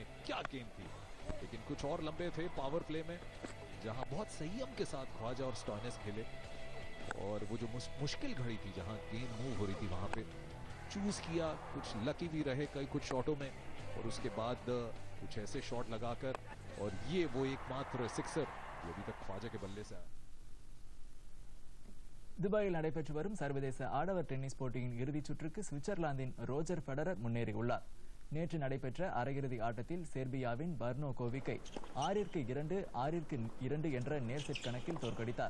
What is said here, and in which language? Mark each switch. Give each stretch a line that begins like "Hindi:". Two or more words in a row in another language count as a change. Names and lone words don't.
Hindi: क्या गेंद थी, लेकिन कुछ और लंबे थे
English: power play
Hindi: में जहां बहुत संयम के साथ ख्वाजा और स्टॉइनिस खेले और वो जो मुश्किल घड़ी थी जहां गेंद मूव हो रही थी वहां पे चूज किया. कुछ लकी भी रहे कई कुछ शॉटों में और उसके बाद कुछ ऐसे शॉट लगाकर और ये वो एकमात्र सिक्सर जो अभी तक ख्वाजा के बल्ले से आया.
Tamil: துபாயில் நடைபெற்று வரும் சர்வதேச ஆடவர் டென்னிஸ் போட்டியின் இறுதிச் சுற்றுக்கு சுவிட்சர்லாந்தின் ரோஜர் ஃபெடரர் முன்னேறியுள்ளார். நேற்று நடைபெற்ற அரையிறுதி ஆட்டத்தில் செர்பியாவின் பர்னோ கோவிக்கை 6-2, 6-2 என்ற நேர் செட் கணக்கில் தோற்கடித்தார்.